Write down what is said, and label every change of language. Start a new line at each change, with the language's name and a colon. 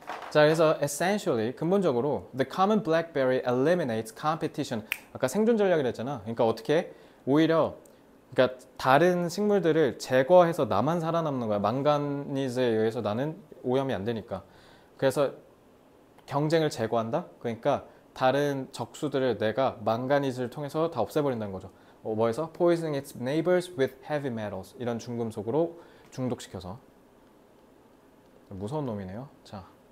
English: 자, 그래서 essentially
Korean: 근본적으로
English: the common blackberry eliminates competition.
Korean: 아까 생존 전략이라 했잖아. 그러니까 어떻게 오히려 그러니까 다른 식물들을 제거해서 나만 살아남는 거야. 망가니즈에 의해서 나는 오염이 안 되니까. 그래서 경쟁을 제거한다. 그러니까 다른 적수들을 내가 망가니즈를 통해서 다 없애버린다는 거죠. 뭐해서?
English: Poisoning its neighbors with heavy metals.
Korean: 이런 중금속으로 중독시켜서. 무서운 놈이네요. 자.